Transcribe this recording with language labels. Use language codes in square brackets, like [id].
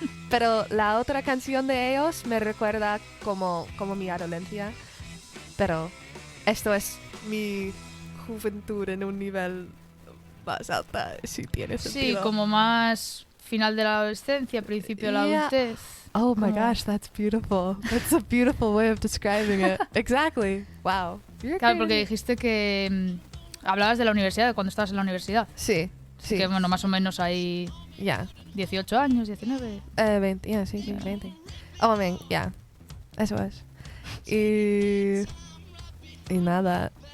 [es] Pero la otra canción de ellos me recuerda como mi adolescencia. Pero esto es mi juventud en un nivel más alto, si tiene sentido. Sí, como más final de la adolescencia, principio de la adultez. [en] Oh my gosh, that's beautiful. That's a beautiful way of describing it. Exactly. Wow. [es] Claro, porque dijiste que hablabas de la universidad, de cuando estabas en la universidad. Sí. Que bueno, más o menos ahí [en] Yeah. [es] 18 años, 19. [en] 20, yeah, sí, 20. Oh, man, yeah. [es] Eso es. Y nada.